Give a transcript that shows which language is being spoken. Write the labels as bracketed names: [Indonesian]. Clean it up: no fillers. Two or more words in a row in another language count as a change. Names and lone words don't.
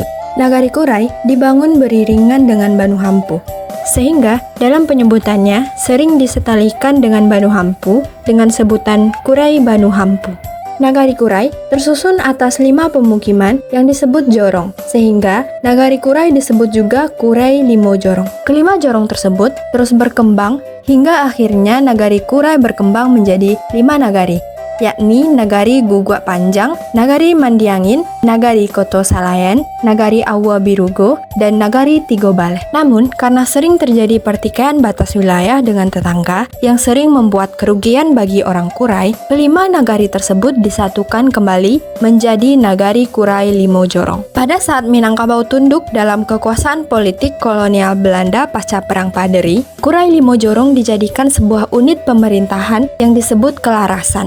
[Indonesian] Nagari Kurai dibangun beriringan dengan Banu Hampu, sehingga dalam penyebutannya sering disetalikan dengan Banu Hampu dengan sebutan Kurai Banu Hampu. Nagari Kurai tersusun atas 5 pemukiman yang disebut jorong, sehingga Nagari Kurai disebut juga Kurai Limo Jorong. Kelima jorong tersebut terus berkembang hingga akhirnya Nagari Kurai berkembang menjadi 5 nagari, yakni Nagari Gugua Panjang, Nagari Mandiangin, Nagari Koto Salayan, Nagari Awa Birugo, dan Nagari Tigo Baleh. Namun, karena sering terjadi pertikaian batas wilayah dengan tetangga yang sering membuat kerugian bagi orang Kurai, kelima nagari tersebut disatukan kembali menjadi Nagari Kurai Limo Jorong. Pada saat Minangkabau tunduk dalam kekuasaan politik kolonial Belanda pasca Perang Paderi, Kurai Limo Jorong dijadikan sebuah unit pemerintahan yang disebut Kelarasan.